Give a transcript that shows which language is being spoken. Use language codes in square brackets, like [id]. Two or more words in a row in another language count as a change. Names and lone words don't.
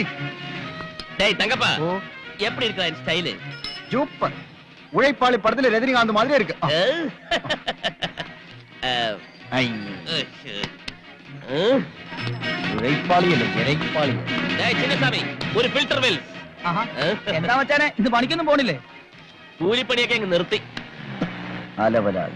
[ta] தங்கப்பா எப்படி இருக்கா ஸ்டைல்? சூப்பர். உழைப்பாளி படத்துல ரஜினிகாந்த் மாதிரி இருக்கு. [ml] ഉഴൈപ്പാളി അല്ല, ഇരൈപ്പാളി. ചിന്നസ്വാമി, ഒരു ഫിൽറ്റർ വെൽ. എന്താ മച്ചാനെ, ഇത് പണിക്കൊന്നും പോണില്ലേ? കൂലിപ്പണിയൊക്കെ അങ്ങ് നിർത്തി. അലവലാളി.